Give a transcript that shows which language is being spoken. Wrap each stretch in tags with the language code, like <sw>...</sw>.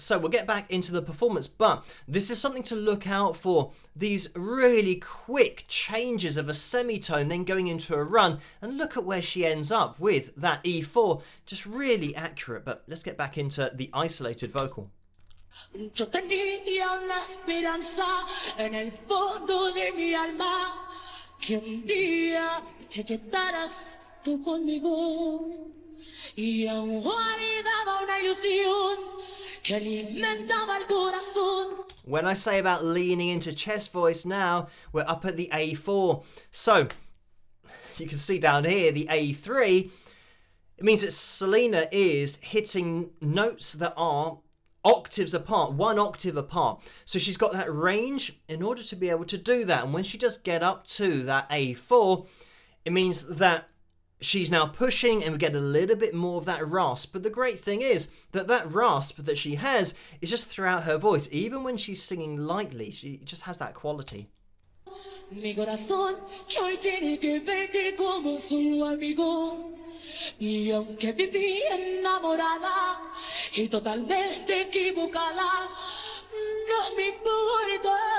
<en>So we'll get back into the performance, but this is something to look out for. These really quick changes of a semitone, then going into a run, and look at where she ends up with that E4. Just really accurate. But let's get back into the isolated vocal.</en> <es>Yo tenía una esperanza en el fondo de mi alma que un día te quedaras tú conmigo y aún guardaba una ilusión que alimentaba el corazón.</es> <en>When I say about leaning into chest voice now, we're up at the A4. So you can see down here the A3. It means that Selena is hitting notes that are octaves apart, 1 octave apart. So she's got that range in order to be able to do that. And when she does get up to that A4, it means that she's now pushing and we get a little bit more of that rasp. But the great thing is that that rasp that she has is just throughout her voice. Even when she's singing lightly, she just has that quality.</en> <es>Mi corazón que hoy tiene que verte como su amigo. Y aunque viví enamorada y totalmente equivocada, no me importa.</es>